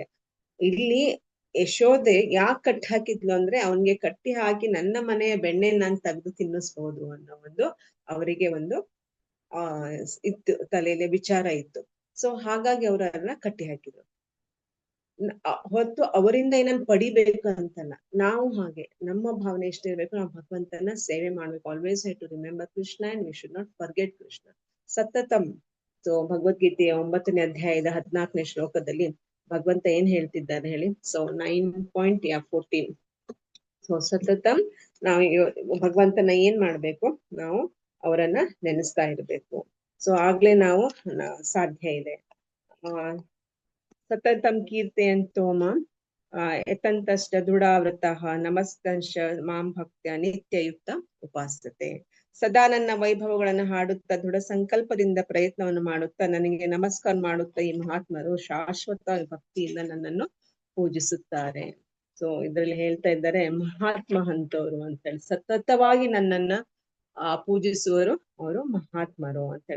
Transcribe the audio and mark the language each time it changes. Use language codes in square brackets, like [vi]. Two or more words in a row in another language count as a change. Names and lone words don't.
[kn] ಇಲ್ಲಿ ಯಶೋದೆ ಯಾಕೆ ಕಟ್ಟಿ ಹಾಕಿದ್ಲು ಅಂದ್ರೆ, ಅವನ್ಗೆ ಕಟ್ಟಿ ಹಾಕಿ ನನ್ನ ಮನೆಯ ಬೆಣ್ಣೆ ನಾನು ತೆಗೆದು ತಿನ್ನಿಸ್ಬಹುದು ಅನ್ನೋ ಒಂದು ಅವರಿಗೆ ಒಂದು ಇತ್ತು, ತಲೆಯಲ್ಲಿ ವಿಚಾರ ಇತ್ತು. ಸೊ ಹಾಗಾಗಿ ಅವರನ್ನ ಕಟ್ಟಿ ಹಾಕಿದ್ರು. ಹೊತ್ತು ಅವರಿಂದ ಏನನ್ನ ಪಡಿಬೇಕು ಅಂತಲ್ಲ. ನಾವು ಹಾಗೆ ನಮ್ಮ ಭಾವನೆ ಎಷ್ಟಿರ್ಬೇಕು, ನಾವು ಭಗವಂತನ ಸೇವೆ ಮಾಡ್ಬೇಕು. [en] Always have to remember Krishna and we should not forget Krishna. [kn] ಸತತಂ. ಸೊ ಭಗವದ್ಗೀತೆಯ 9ನೇ ಅಧ್ಯಾಯದ 14ನೇ ಶ್ಲೋಕದಲ್ಲಿ ಭಗವಂತ ಏನ್ ಹೇಳ್ತಿದ್ದಾರೆ ಹೇಳಿ? ಸೊ 9.14. ಸೊ ಸತತಂ ನಾವು ಭಗವಂತನ ಏನ್ ಮಾಡ್ಬೇಕು, ನಾವು ಅವರನ್ನ ನೆನೆಸ್ತಾ ಇರ್ಬೇಕು. ಸೊ ಆಗ್ಲೇ ನಾವು ಸಾಧ್ಯ ಇದೆ. [sa] ಸತತಂ ಕೀರ್ತೆಯಂತೋ ಮಾಂ ಯತಂತಶ್ಚ ದೃಢಾವೃತಃ ನಮಸ್ಕಂಶ ಮಾಂ ಭಕ್ತ್ಯ ನಿತ್ಯಯುಕ್ತ ಉಪಾಸತೆ. [kn] ಸದಾ ನನ್ನ ವೈಭವಗಳನ್ನು ಹಾಡುತ್ತಾ ದೃಢ ಸಂಕಲ್ಪದಿಂದ ಪ್ರಯತ್ನವನ್ನು ಮಾಡುತ್ತಾ ನನಗೆ ನಮಸ್ಕಾರ ಮಾಡುತ್ತಾ ಈ ಮಹಾತ್ಮರು ಶಾಶ್ವತ ಭಕ್ತಿಯಿಂದ ನನ್ನನ್ನು ಪೂಜಿಸುತ್ತಾರೆ. ಸೊ ಇದ್ರಲ್ಲಿ ಹೇಳ್ತಾ ಇದ್ದಾರೆ, ಮಹಾತ್ಮ ಅಂತವ್ರು ಅಂತ ಹೇಳಿ, ಸತತವಾಗಿ ನನ್ನನ್ನ ಪೂಜಿಸುವರು ಅವರು ಮಹಾತ್ಮರು ಅಂತ ಹೇಳಿ.